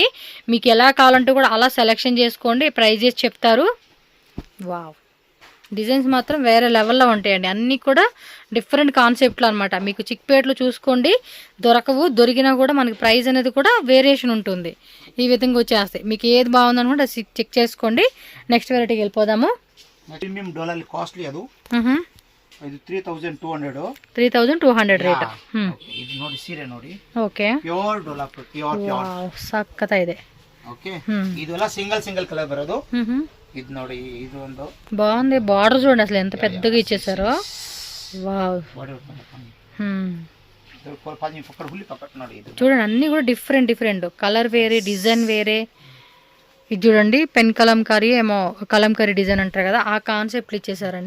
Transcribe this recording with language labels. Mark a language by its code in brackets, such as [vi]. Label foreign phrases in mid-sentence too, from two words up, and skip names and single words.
[te] మీకు ఎలా కావాలంటే కూడా అలా సెలెక్షన్ చేసుకోండి, ప్రైజెస్ చెప్తారు. వావ్, డిజైన్స్ మాత్రం వేరే లెవెల్లో ఉంటాయండి, అన్నీ కూడా డిఫరెంట్ కాన్సెప్ట్లు అనమాట. మీకు చిక్పేట్లు చూసుకోండి దొరకవు, దొరికినా కూడా మనకి ప్రైస్ అనేది కూడా వేరియేషన్ ఉంటుంది. ఈ విధంగా వచ్చేస్తాయి. మీకు ఏది బాగుంది అనుకుంటే అది చెక్ చేసుకోండి. నెక్స్ట్ వెరైటీకి వెళ్ళిపోదాము. [kn] ಪ್ರೀಮಿಯಂ ಡೋಲಲ್ಲಿ ಕಾಸ್ಟ್ಲಿ ಅದು ಇದು 3200 ರೇಟ್. ಇದು ನೋಡಿ ಸೀರೆ ನೋಡಿ ಓಕೆ, ಪ್ಯೂರ್ ಡೋಲಾ ಪ್ಯೂರ್ ಸಖತ್ ಇದೆ. ಓಕೆ, ಇದೆಲ್ಲ [en] single color [kn] ಬರೋದು. ఇది ನೋಡಿ ఇది ಒಂದು [te] బాగుంది. బార్డర్ చూడండి అసలు ఎంత పెద్దగా ఇచ్చేసారో. వావ్, చూడండి అన్ని కూడా [en] different color [te] వేరే, డిజైన్ వేరే. ఇది చూడండి పెన్ కలంకారీ ఏమో కలంకారీ డిజైన్ అంటారు కదా, ఆ కాన్సెప్ట్లు ఇచ్చేసారండి.